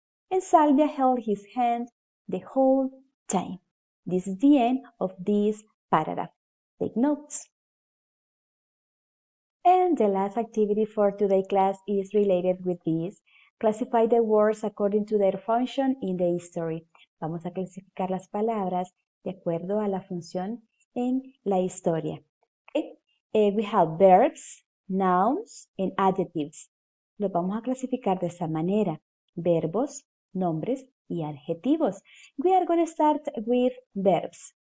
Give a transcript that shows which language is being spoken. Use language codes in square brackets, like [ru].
[en] and Salvia held his hand the whole time. This is the end of this paragraph. Take notes. And the last activity for today's class is related with this. Classify the words according to their function in the history. [es] Vamos a clasificar las palabras de acuerdo a la función en la historia. [en] Okay? We have verbs, nouns, and adjectives. [es] Los vamos a clasificar de esta manera. Verbos, nombres y adjetivos. [en] We are going to start with verbs.